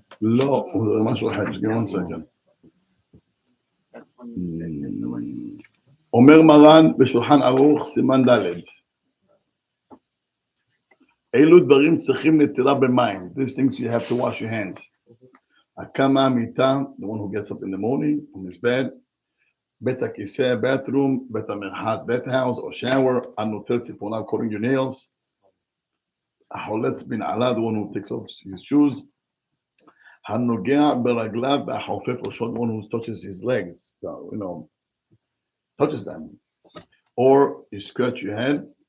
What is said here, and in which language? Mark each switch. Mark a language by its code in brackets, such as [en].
[he] לא, הוא מדבר משהו אחר, [en] just give 1 second. That's when you say it's the way. [he] אומר מרן בשולחן ערוך סימן ד' אילו דברים צריכים נטילה במים. [en] These things you have to wash your hands. [he] הקם המיטה, [en] the one who gets up in the morning from his bed, [he] בית הכיסא, [en] bathroom, [he] בית המרחץ, [en] bed house or shower, [he] הנוטל ציפורניו, [en] cutting your nails, [he] החולץ בנעליו, [en] the one who takes off his shoes, [he] הנוגע ברגליו והחופף ראשו, [en] the one who touches his legs, touches them, or you scratch your head.